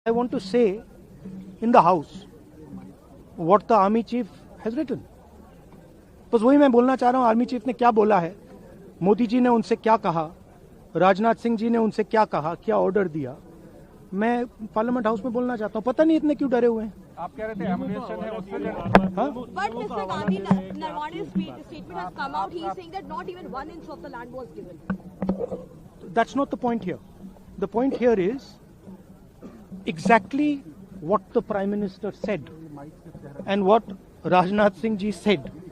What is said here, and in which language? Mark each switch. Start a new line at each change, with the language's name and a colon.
English: I want to say in the house what the army chief has written.
Hindi: बस वही मैं बोलना चाह रहा हूँ, आर्मी चीफ ने क्या बोला है, मोदी जी ने उनसे क्या कहा, राजनाथ सिंह जी ने उनसे क्या कहा, क्या ऑर्डर दिया, मैं पार्लियामेंट हाउस में बोलना चाहता हूँ। पता नहीं इतने क्यों डरे हुए हैं। आप कह रहे थे एमुनेशन है Australia.
English: But Mr. Gandhi, Narwane's statement has come out. He is saying that not even 1 inch of the land was given. That's not the point here. The point here is exactly what the Prime Minister said and what Rajnath Singh ji said.